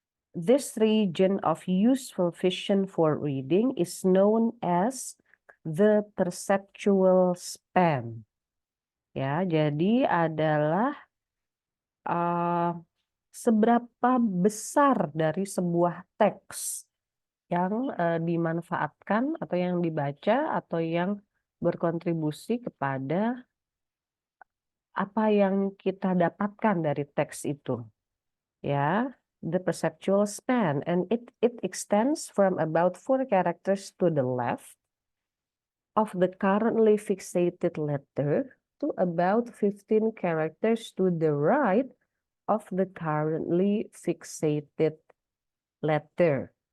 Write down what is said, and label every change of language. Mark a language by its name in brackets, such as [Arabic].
[English] This region of useful vision for reading is known as the perceptual span. [Indonesian] Ya, jadi adalah seberapa besar dari sebuah teks yang dimanfaatkan atau yang dibaca atau yang berkontribusi kepada apa yang kita dapatkan dari teks itu. [English] Ya, the perceptual span, and it extends from about 4 characters to the left of the currently fixated letter to about 15 characters to the right of the currently fixated letter.